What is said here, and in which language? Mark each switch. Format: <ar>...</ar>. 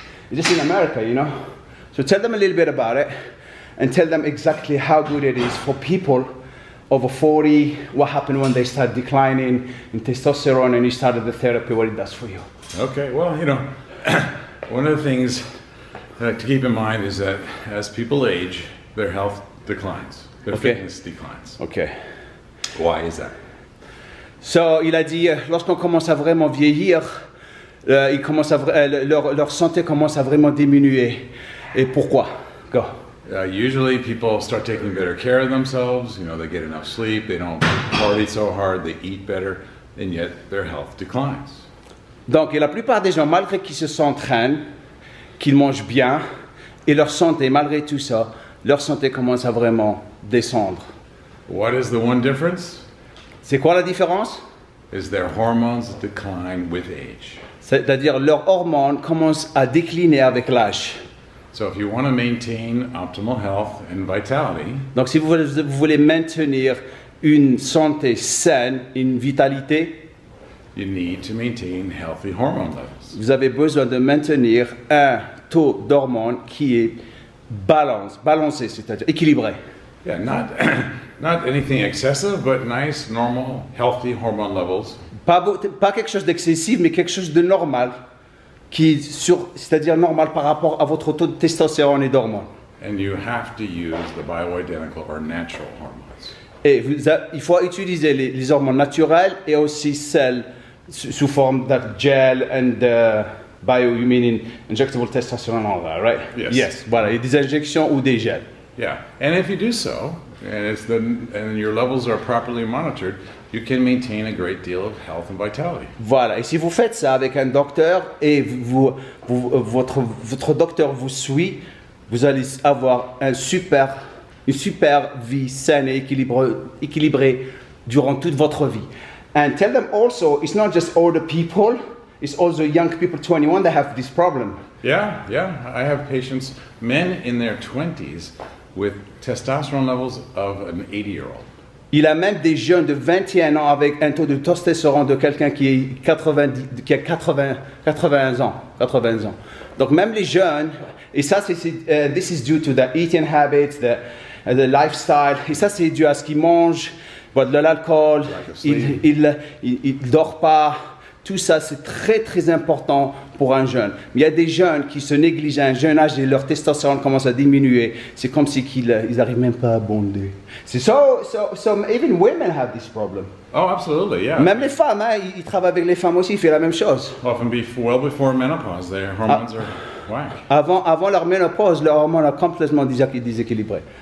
<en>It's just in America, you know. So tell them a little bit about it, and tell them exactly how good it is for people over 40. What happened when they start declining in testosterone, and you started the therapy? What it does for you? Okay. Well, you know, one of the things to keep in mind is that as people age, their health declines, their Okay. fitness declines. Okay. Why is that?</en> <fr>So, il a dit, lorsqu'on commence à vraiment vieillir, leur santé commence à vraiment diminuer. Et pourquoi?</fr> <en>Go. Usually, people start taking better care of themselves. You know, they get enough sleep. They don't party so hard. They eat better, and yet their health declines.</en> <fr>Donc, et la plupart des gens, malgré qu'ils s'entraînent, qu'ils mangent bien, et leur santé, malgré tout ça, leur santé commence à vraiment descendre.</fr> <en>What is the one difference?</en> <fr>C'est quoi la différence?</fr> <en>Is their hormones decline with age.</en> <fr>C'est-à-dire, leurs hormones commencent à décliner avec l'âge.</fr> <en>So if you want to maintain optimal health and vitality,</en> <fr>Donc, si vous voulez maintenir une santé saine, une vitalité,</fr> <en>you need to maintain healthy hormone levels.</en> <fr>vous avez besoin de maintenir un taux d'hormones qui est balancé, c'est-à-dire équilibré.</fr> <en>Yeah, not anything excessive, but nice, normal, healthy hormone levels.</en> <fr>Pas quelque chose d'excessif, mais quelque chose de normal, c'est-à-dire normal par rapport à votre taux de testostérone et d'hormones.</fr> <en>And you have to use the bioidentical or natural hormones.</en> <fr>Et il faut utiliser les hormones naturelles et aussi celles sous forme de gel</fr> <en>and you mean injectable testosterone and all that, right? Yes.</en> <fr>Voilà, et des injections ou des gels.</fr> <en>Yeah, and if you do so, and your levels are properly monitored, you can maintain a great deal of health and vitality.</en> <fr>Voilà, et si vous faites ça avec un docteur et votre docteur vous suit, vous allez avoir une super vie saine et équilibrée durant toute votre vie.</fr> <en>And tell them also, it's not just older people, it's also young people, 21, that have this problem. Yeah. I have patients, men in their 20s, with testosterone levels of an 80-year-old.</en> <fr>Il a même des jeunes de 21 ans avec un taux de testostérone de quelqu'un qui a 80 ans. Donc même les jeunes, et ça</fr> <en>this is due to the eating habits, the lifestyle,</en> <fr>et ça c'est dû à ce qu'ils mangent, boivent de l'alcool, il dort pas. Tout ça, c'est très très important pour un jeune. Mais il y a des jeunes qui se négligent à un jeune âge et leur testostérone commence à diminuer. C'est comme si ils n'arrivent même pas à bonder.</fr> <en>So even women have this problem. Oh, absolutely, yeah.</en> <fr>Même les femmes, hein, ils travaillent avec les femmes aussi, ils font la même chose.</fr> <en>Often well before menopause, their hormones are whack.</en> <fr>Avant leur ménopause, leur hormone a complètement déséquilibré.</fr>